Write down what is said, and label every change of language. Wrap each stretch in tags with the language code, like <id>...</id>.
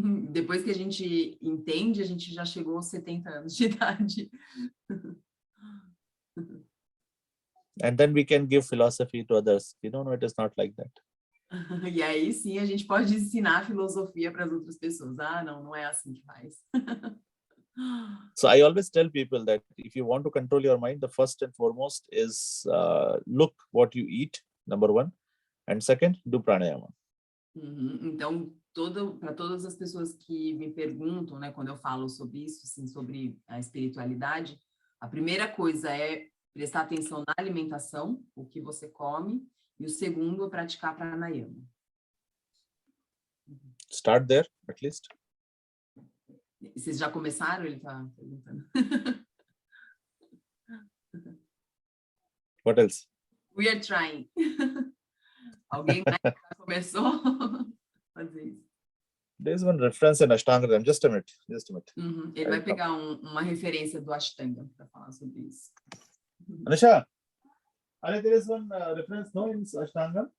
<pt>Depois que a gente entende, a gente já chegou aos 70 anos de idade.</pt> <en>And then we can give philosophy to others. No, it is not like that.</en> <pt>E aí sim a gente pode ensinar filosofia para as outras pessoas. Ah, não é assim que faz.</pt> <en>So I always tell people that if you want to control your mind, the first and foremost is look what you eat, number one. And second, do pranayama.</en> <pt>Então, para todas as pessoas que me perguntam, né, quando eu falo sobre isso, assim, sobre a espiritualidade, a primeira coisa é prestar atenção na alimentação, o que você come, e o segundo é praticar pranayama.</pt> <en>Start there, at least.</en> <pt>Vocês já começaram? Ele está perguntando.</pt> <en>What else? We are trying.</en> <pt>Alguém mais já começou a fazer isso?</pt> <en>There's one reference in Ashtanga. Just a minute.</en> <pt>Ele vai pegar uma referência do Ashtanga para falar sobre isso.</pt> <en>Anisha, there is one reference no in Ashtanga.</en>